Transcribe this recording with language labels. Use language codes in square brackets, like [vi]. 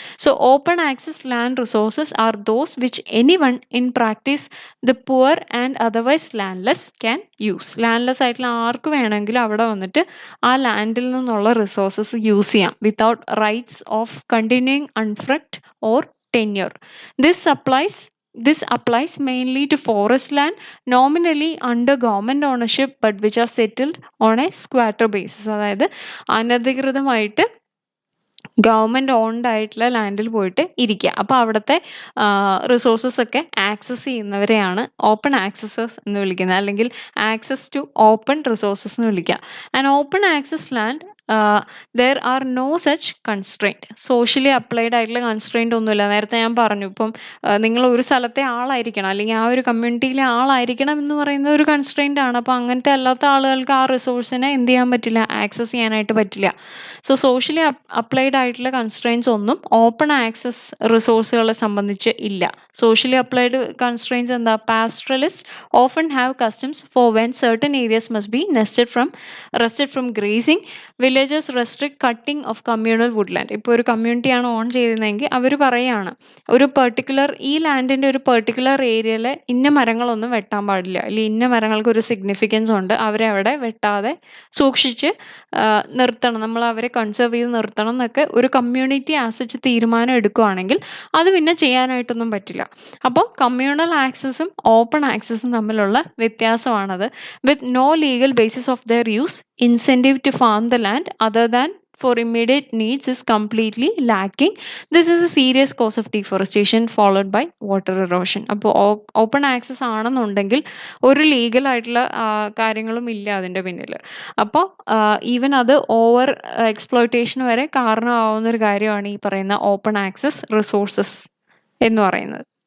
[en] So open access land resources are those which anyone in practice the poor and otherwise landless can use. [ml] Landless ആയിട്ടുള്ള ആർക്ക് വേണമെങ്കിലും അവിടെ വന്നിട്ട് ആ ലാൻഡിൽ നിന്നുള്ള resources use ചെയ്യാം [en] Without rights of continuing usufruct or tenure. This applies mainly to forest land nominally under government ownership but which are settled on a squatter basis. [ml] അതായത് അനധികൃതമായിട്ട് government owned ആയിട്ടുള്ള ലാൻഡിൽ പോയിട്ട് ഇരിക്കുക. അപ്പോൾ അവിടുത്തെ റിസോഴ്സസ് ഒക്കെ ആക്സസ് ചെയ്യുന്നവരെയാണ് ഓപ്പൺ ആക്സസേഴ്സ് എന്ന് വിളിക്കുന്നത്, അല്ലെങ്കിൽ ആക്സസ് ടു ഓപ്പൺ റിസോഴ്സസ് എന്ന് വിളിക്കുക. [en] And open access land there are no such constraint. [ml] Socially applied ആയിട്ടുള്ള കൺസ്ട്രെയിന്റ് ഒന്നുമില്ല. നേരത്തെ ഞാൻ പറഞ്ഞു, ഇപ്പം നിങ്ങൾ ഒരു സ്ഥലത്തെ ആളായിരിക്കണം, അല്ലെങ്കിൽ ആ ഒരു കമ്മ്യൂണിറ്റിയിലെ ആളായിരിക്കണം എന്ന് പറയുന്ന ഒരു കൺസ്ട്രെയിന്റ് ആണ്. അപ്പോൾ അങ്ങനത്തെ അല്ലാത്ത ആളുകൾക്ക് ആ റിസോഴ്സിനെ എന്ത് ചെയ്യാൻ പറ്റില്ല? ആക്സസ് ചെയ്യാനായിട്ട് പറ്റില്ല. സോ സോഷ്യലി അപ്ലൈഡ് ആയിട്ടുള്ള കൺസ്ട്രെയിൻസ് ഒന്നും ഓപ്പൺ ആക്സസ് റിസോഴ്സുകളെ സംബന്ധിച്ച് ഇല്ല. സോഷ്യലി അപ്ലൈഡ് കൺസ്ട്രെയിൻസ് എന്താ? [en] Pastoralist often have customs for when certain areas must be rested from grazing, will villages restrict cutting of communal woodland. [ml] ഇപ്പോൾ ഒരു കമ്മ്യൂണിറ്റിയാണ് ഓൺ ചെയ്യുന്നതെങ്കിൽ അവർ പറയുകയാണ് ഒരു പെർട്ടിക്കുലർ ഈ ലാൻഡിൻ്റെ ഒരു പെർട്ടിക്കുലർ ഏരിയയിൽ ഇന്ന മരങ്ങളൊന്നും വെട്ടാൻ പാടില്ല, അല്ലെങ്കിൽ ഇന്ന മരങ്ങൾക്ക് ഒരു സിഗ്നിഫിക്കൻസ് ഉണ്ട്, അവരെ അവിടെ വെട്ടാതെ സൂക്ഷിച്ച് നിർത്തണം, നമ്മൾ അവരെ കൺസേർവ് ചെയ്ത് നിർത്തണം എന്നൊക്കെ ഒരു കമ്മ്യൂണിറ്റി ആസച്ച് തീരുമാനം എടുക്കുകയാണെങ്കിൽ അത് പിന്നെ ചെയ്യാനായിട്ടൊന്നും പറ്റില്ല. അപ്പോൾ കമ്മ്യൂണൽ ആക്സസും ഓപ്പൺ ആക്സസും തമ്മിലുള്ള വ്യത്യാസമാണത്. [en] With no legal basis of their use, incentive to farm the land other than for immediate needs is completely lacking. This is a serious cause of deforestation followed by water erosion. [ml] അപ്പോൾ open access ആണെന്നുണ്ടെങ്കിൽ ഒരു legal ആയിട്ടുള്ള കാര്യങ്ങളും ഇല്ല അതിൻ്റെ പിന്നിൽ. അപ്പോൾ even അത് ഓവർ എക്സ്പ്ലോയിറ്റേഷൻ വരെ കാരണമാവുന്ന ഒരു കാര്യമാണ് ഈ പറയുന്ന ഓപ്പൺ ആക്സസ് റിസോഴ്സസ് എന്ന് പറയുന്നത്.